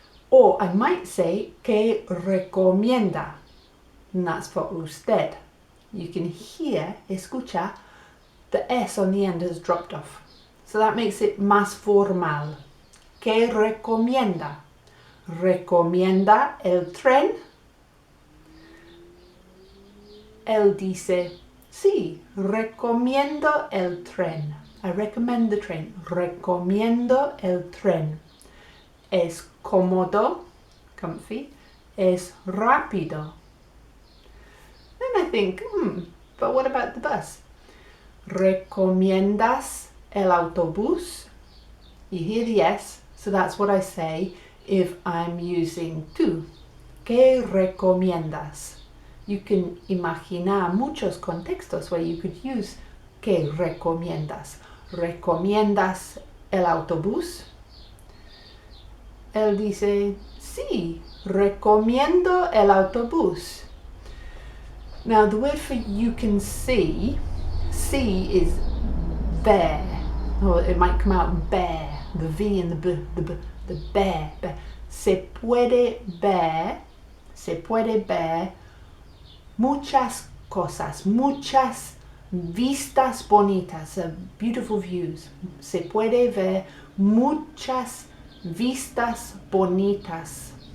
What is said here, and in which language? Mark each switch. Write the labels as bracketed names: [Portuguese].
[English] Or I might say, [Spanish] ¿qué recomienda? [English] And that's for usted. You can hear, escucha, the S on the end has dropped off. So that makes it [Spanish] más formal. ¿Qué recomienda? ¿Recomienda el tren? Él dice, sí, recomiendo el tren. [English] I recommend the train. [Spanish] Recomiendo el tren. Es cómodo, comfy. Es rápido. [English] Then I think, but what about the bus? [Spanish] ¿Recomiendas el autobús? [English] You hear the S, so that's what I say if I'm using tú. [Spanish] ¿Qué recomiendas? [English] You can [Spanish] imaginar muchos contextos [English] where you could use [Spanish] ¿qué recomiendas? ¿Recomiendas el autobús? Él dice, sí, recomiendo el autobús. [English] Now the word for you can see is bear, or it might come out bear, the V and the B, the bear. [Spanish] Se puede ver muchas cosas, muchas vistas bonitas, [English] beautiful views. [Spanish] Se puede ver muchas vistas bonitas.